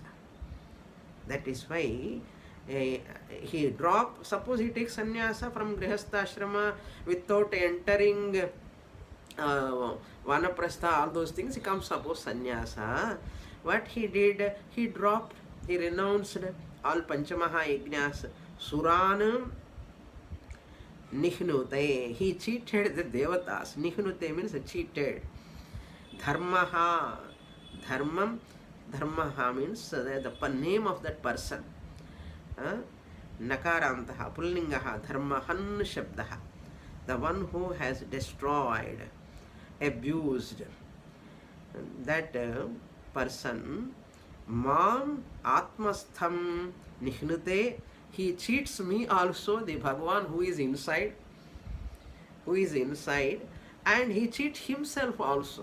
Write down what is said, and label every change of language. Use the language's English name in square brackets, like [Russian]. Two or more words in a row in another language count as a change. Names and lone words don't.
[English] That is why he suppose he takes sannyasa from [Sanskrit] grihastha ashrama [English] without entering vanaprastha, all those things, he comes suppose sannyasa. What he did, he renounced all panchamaha yajnas, [Sanskrit] suran, nihnute, [English] he cheated the devatas. Nihnute means cheated. [Sanskrit] Dharmaha, dharmaha [English] means the name of that person. [Sanskrit] Nakarantaha, pullingaha, dharmahan shabdaha. [English] The one who has destroyed, abused, that person, [Sanskrit] Mam Atmastham Nihnute, [English] he cheats me also, the Bhagavan who is inside, and he cheats himself also.